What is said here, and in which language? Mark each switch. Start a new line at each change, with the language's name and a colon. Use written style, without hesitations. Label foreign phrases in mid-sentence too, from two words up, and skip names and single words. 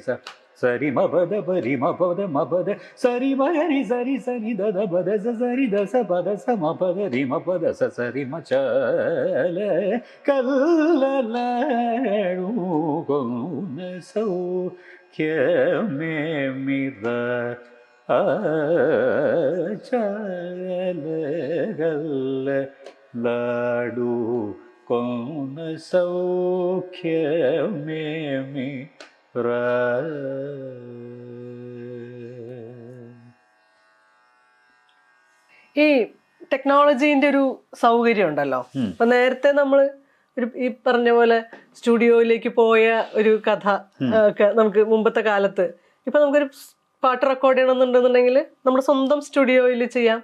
Telugu: స సరి మ ప ద ప రి మ ప ద మ ప ద సరి మ గ రి సరి సరి ద ద ప ద స సరి ద స ప ద స మ ప ద రి మ ప ద స సరి మ చలకల్లలాడు కొన్న సౌఖ్యమే మిర చలకల్లలాడు కొన్న సౌఖ్యమే మిర.
Malayalam: ഈ ടെക്നോളജീൻ്റെ ഒരു സൗകര്യം ഉണ്ടല്ലോ. അപ്പൊ നേരത്തെ നമ്മൾ ഈ പറഞ്ഞ പോലെ സ്റ്റുഡിയോയിലേക്ക് പോയ ഒരു കഥ ഒക്കെ നമുക്ക് മുമ്പത്തെ കാലത്ത് ഇപ്പൊ നമുക്കൊരു പാട്ട് റെക്കോർഡ് ചെയ്യണമെന്നുണ്ടെന്നുണ്ടെങ്കിൽ നമ്മുടെ സ്വന്തം സ്റ്റുഡിയോയിൽ ചെയ്യാം.